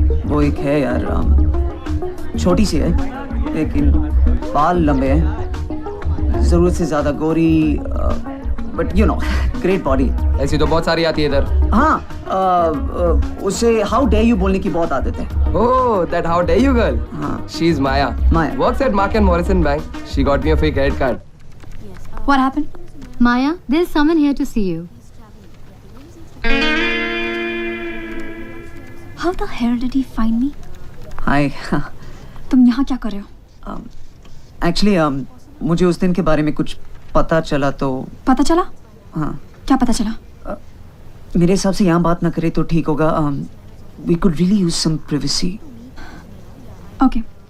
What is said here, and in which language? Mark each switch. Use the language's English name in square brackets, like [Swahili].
[Hindi] वो एक है यार, छोटी सी है लेकिन बाल लंबे हैं, जरूरत से ज्यादा गोरी, [English] But you know great body. [Hindi] ऐसी तो बहुत सारी आती है इधर। हाँ, उसे [English] how dare you [Hindi] बोलने की बहुत आदत है। [English] Oh that how dare you girl. [Hindi] हाँ। [English] She is Maya. Maya. Works at Mark and Morrison Bank. She got me a fake credit card. What happened? Maya, there's someone here to see you. How the hell did he find me? Hi. [Hindi] तुम यहाँ क्या कर रहे हो? Actually मुझे उस दिन के बारे में कुछ पता चला तो। पता चला? हाँ, क्या पता चला? मेरे हिसाब से यहाँ बात ना करे तो ठीक होगा। [English] We could really use some privacy. Okay.